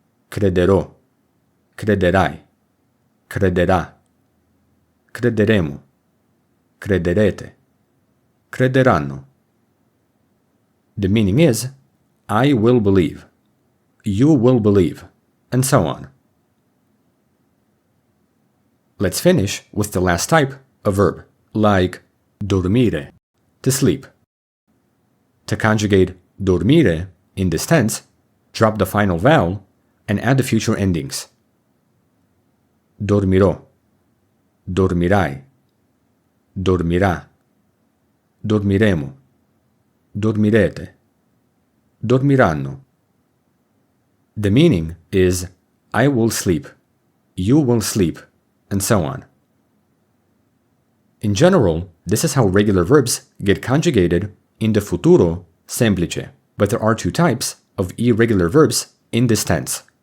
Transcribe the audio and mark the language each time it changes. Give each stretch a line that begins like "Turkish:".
Italian: Crederò, crederai, crederà, crederemo, crederete, crederanno.
English: The meaning is, I will believe, you will believe, and so on. Let's finish with the last type of verb, like dormire, to sleep. To conjugate dormire in this tense, drop the final vowel and add the future endings.
Italian: Dormirò, dormirai, dormirà, dormiremo, dormirete, dormiranno.
English: The meaning is, I will sleep, you will sleep, and so on. In general, this is how regular verbs get conjugated in the futuro semplice, but there are two types of irregular verbs in this tense.